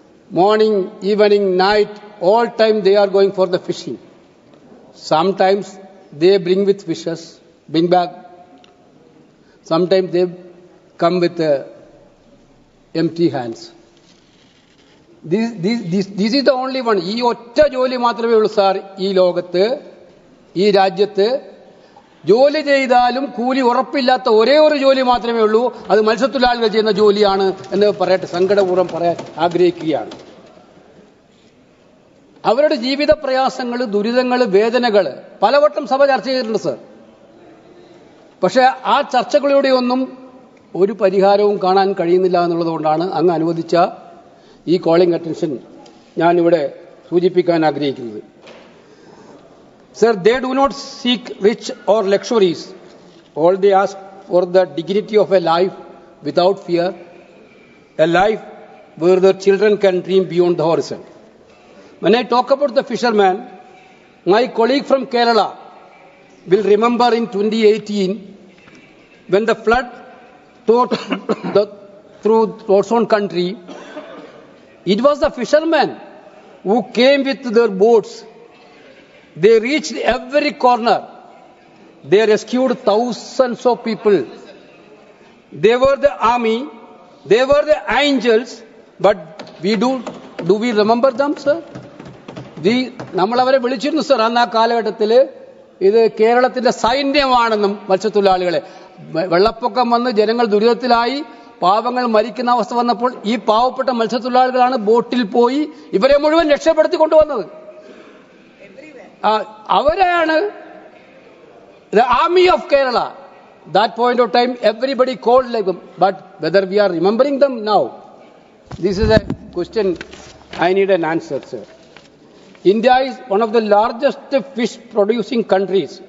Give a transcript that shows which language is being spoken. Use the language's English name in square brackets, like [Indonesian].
[English] Morning, evening, night, all time they are going for the fishing. Sometimes they bring with fishes, bring back. Sometimes they come with empty hands. This is the only one. [Malayalam] ഈ ഒറ്റ ജോലി മാത്രമേ ഉള്ളൂ sir ഈ ലോകത്ത്, ഈ രാജ്യത്ത്. ജോലി ചെയ്താലും കൂലി ഉറപ്പില്ലാത്ത ഒരേ ഒരു ജോലി മാത്രമേ ഉള്ളൂ. അത് മത്സ്യത്തൊഴിലാളികൾ ചെയ്യുന്ന ജോലിയാണ് എന്ന് പറയട്ടെ, സങ്കടപൂർവ്വം പറയാൻ ആഗ്രഹിക്കുകയാണ്. അവരുടെ ജീവിത പ്രയാസങ്ങൾ, ദുരിതങ്ങൾ, വേദനകൾ പലവട്ടം സഭ ചർച്ച ചെയ്തിട്ടുണ്ട് സർ. പക്ഷേ ആ ചർച്ചകളിലൂടെയൊന്നും ഒരു പരിഹാരവും കാണാൻ കഴിയുന്നില്ല എന്നുള്ളതുകൊണ്ടാണ് അങ്ങ് അനുവദിച്ച ഈ കോളിംഗ് അറ്റൻഷൻ ഞാനിവിടെ സൂചിപ്പിക്കാൻ ആഗ്രഹിക്കുന്നത്. [English] Sir, they do not seek rich or luxuries. All they ask for the dignity of a life without fear, a life where their children can dream beyond the horizon. When I talk about the fisherman, my colleague from Kerala will remember in 2018 when the flood tore through its own country, it was the fishermen who came with their boats. They reached every corner. They rescued thousands of people. They were the army. They were the angels. But do we remember them, sir? [Malayalam] നമ്മൾ അവരെ വിളിച്ചിരുന്നു sir. അന്ന് ആ കാലഘട്ടത്തിൽ ഇത് കേരളത്തിന്റെ സൈന്യമാണെന്നും മത്സ്യത്തൊഴിലാളികളെ. വെള്ളപ്പൊക്കം വന്ന് ജനങ്ങൾ ദുരിതത്തിലായി, പാവങ്ങൾ മരിക്കുന്ന അവസ്ഥ വന്നപ്പോൾ ഈ പാവപ്പെട്ട മത്സ്യത്തൊഴിലാളികളാണ് ബോട്ടിൽ പോയി ഇവരെ മുഴുവൻ രക്ഷപ്പെടുത്തി കൊണ്ടുവന്നത്. അവരാണ് [English] the army of Kerala. That point of time everybody called like them, but whether we are remembering them now, this is a question I need an answer, sir. India is one of the largest fish producing countries.